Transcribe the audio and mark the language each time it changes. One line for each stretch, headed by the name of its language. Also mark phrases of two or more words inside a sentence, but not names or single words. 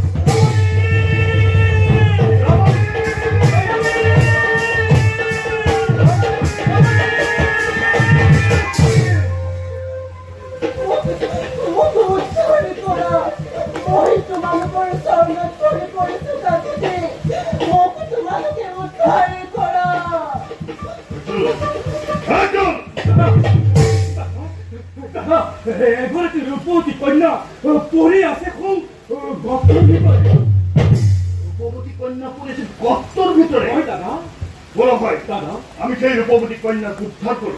Assamese: মোক উদ্ধাৰ কৰা মই তোমালোকৰ চৰণত পৰি পৰিছো যাতে মোক তোমালোকে উদ্ধাৰ কৰা এগৰাকী ৰূপৱতী কন্যা পৰি আছে খুব গছৰ ভিতৰত
Bangla: রূপবতী কন্যা পড়েছে গর্তর ভিতরে
Assamese: হয় দাদা
Bangla: বলো ভাই দাদা আমি সেই রূপবতী কন্যাকে উদ্ধার করি